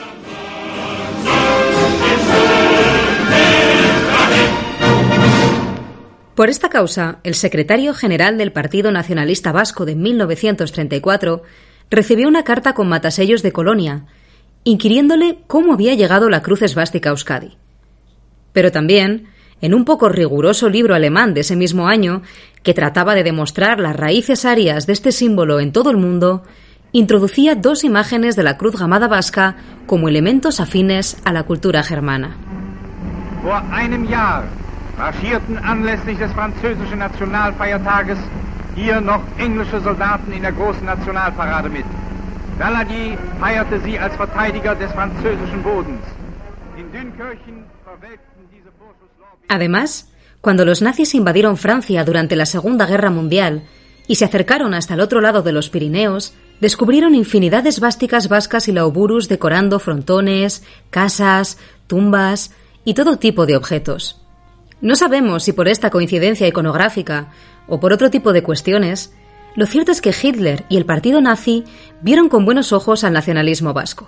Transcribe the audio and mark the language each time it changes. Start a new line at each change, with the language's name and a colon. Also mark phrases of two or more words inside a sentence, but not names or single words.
Spanish: Por esta causa, el secretario general del Partido Nacionalista Vasco de 1934 recibió una carta con matasellos de Colonia, inquiriéndole cómo había llegado la cruz esvástica a Euskadi. Pero también, en un poco riguroso libro alemán de ese mismo año, que trataba de demostrar las raíces arias de este símbolo en todo el mundo, introducía dos imágenes de la cruz gamada vasca como elementos afines a la cultura germana.
German: Vor einem Jahr marschierten anlässlich des französischen Nationalfeiertages hier noch englische Soldaten in der großen Nationalparade mit. Daladier feierte sie als Verteidiger des französischen Bodens. In Dünkirchen verwelkten diese Vorschusslorbeeren.
Spanish: Además, cuando los nazis invadieron Francia durante la Segunda Guerra Mundial y se acercaron hasta el otro lado de los Pirineos, descubrieron infinidad de esvásticas vascas y lauburus decorando frontones, casas, tumbas y todo tipo de objetos. No sabemos si por esta coincidencia iconográfica o por otro tipo de cuestiones, lo cierto es que Hitler y el partido nazi vieron con buenos ojos al nacionalismo vasco.